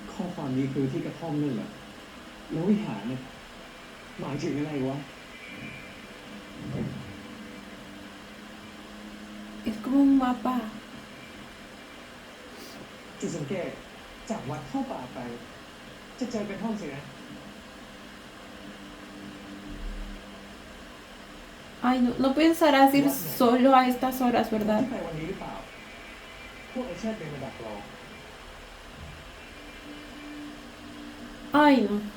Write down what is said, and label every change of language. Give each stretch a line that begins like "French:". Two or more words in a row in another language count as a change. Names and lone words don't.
Thai: ความนี้คือที่กระท่อมนั่นแหละแล้ววิหารเนี่ยหมายถึงอะไรวะ
Spanish: Es como un mapa.
Thai: จุดสังเกตจากวัดเข้าป่าไป จะเจอกระท่อมสินะ
Spanish: Ay, no, no pensarás ir solo a estas horas,
Thai: ที่
Spanish: ¿verdad?
Thai: ไปวันนี้หรือเปล่า พวกไอ้เชิดเป็นมาดักรอ
Spanish: Ay, no.